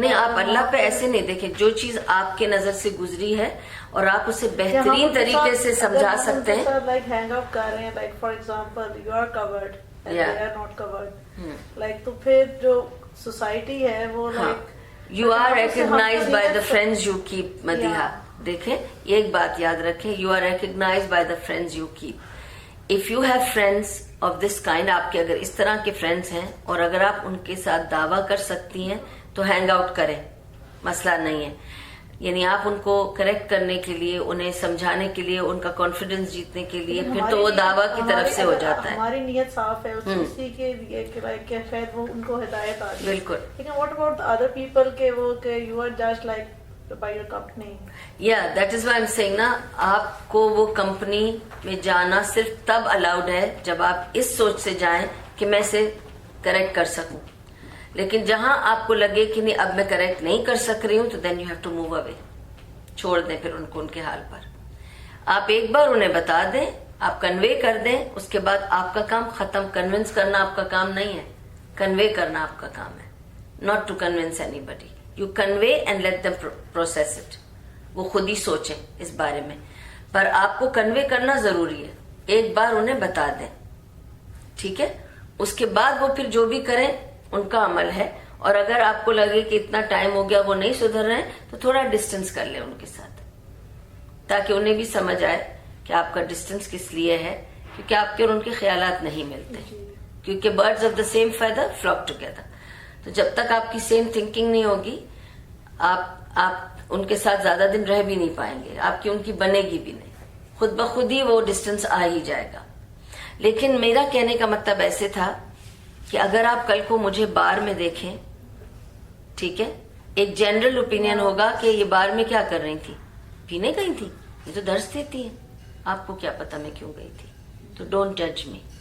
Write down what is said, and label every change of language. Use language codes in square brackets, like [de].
[ur] نہیں, آپ اللہ پہ ایسے نہیں دیکھیں. جو چیز آپ کے نظر سے گزری ہے اور آپ اسے بہترین طریقے سے سمجھا سکتے ہیں. [en] like hang out [ur] کر رہے ہیں [en] like for example you are covered and they are not covered, like [ur] تو پھر جو سوسائٹی ہے وہ [en] Like you are recognised by the friends you keep. [ur] Madiha دیکھیں ایک بات یاد رکھیں, [en] You are recognised by the friends you keep. If you have friends of this kind, [ur] آپ کے اگر اس طرح کے فرینڈز ہیں اور اگر آپ ان کے ساتھ دعویٰ کر سکتی ہیں تو ہینگ آؤٹ کریں, مسئلہ نہیں ہے. یعنی آپ ان کو کریکٹ کرنے کے لیے, انہیں سمجھانے کے لیے, ان کا کانفیڈنس جیتنے کے لیے, پھر تو وہ دعویٰ کی طرف سے ہو جاتا ہے. ہماری نیت صاف ہے اسی کے لیے کہ شاید وہ ان کو ہدایت آ جائے. بالکل. [en] لیکن what about other people [ur] کہ وہ کہ [en] You are just like by your company. یا that is why I am seeing [ur] نا, آپ کو وہ کمپنی میں جانا صرف تب الاؤڈ ہے جب آپ اس سوچ سے جائیں کہ میں اسے کریکٹ کر سکوں. لیکن جہاں آپ کو لگے کہ نہیں اب میں کریکٹ نہیں کر سک رہی ہوں تو [en] Then you have to move away. [ur] چھوڑ دیں پھر ان کو ان کے حال پر. آپ ایک بار انہیں بتا دیں, آپ کنوے کر دیں, اس کے بعد آپ کا کام ختم. کنونس کرنا آپ کا کام نہیں ہے, کنوے کرنا آپ کا کام ہے. [en] Not to convince anybody, you convey and let them process it. [ur] وہ خود ہی سوچیں اس بارے میں, پر آپ کو کنوے کرنا ضروری ہے. ایک بار انہیں بتا دیں, ٹھیک ہے, اس کے بعد وہ پھر جو بھی کریں ان کا عمل ہے. اور اگر آپ کو لگے کہ اتنا ٹائم ہو گیا وہ نہیں سدھر رہے ہیں تو تھوڑا ڈسٹینس کر لیں ان کے ساتھ, تاکہ انہیں بھی سمجھ آئے کہ آپ کا ڈسٹینس کس لیے ہے, کیونکہ آپ کے اور ان کے خیالات نہیں ملتے. [en] کیونکہ birds of the same feather flock together. [ur] تو جب تک آپ کی سیم تھنکنگ نہیں ہوگی آپ ان کے ساتھ زیادہ دن رہ بھی نہیں پائیں گے, آپ کی ان کی بنے گی بھی نہیں. خود بخود ہی وہ ڈسٹینس آ ہی جائے گا. لیکن میرا کہنے کا مطلب ایسے تھا کہ اگر آپ کل کو مجھے بار میں دیکھیں, ٹھیک ہے, ایک جنرل اوپینین ہوگا کہ یہ بار میں کیا کر رہی تھی, پینے گئی تھی, یہ تو درس دیتی ہے, آپ کو کیا پتا میں کیوں گئی تھی, تو [en] Don't جج می.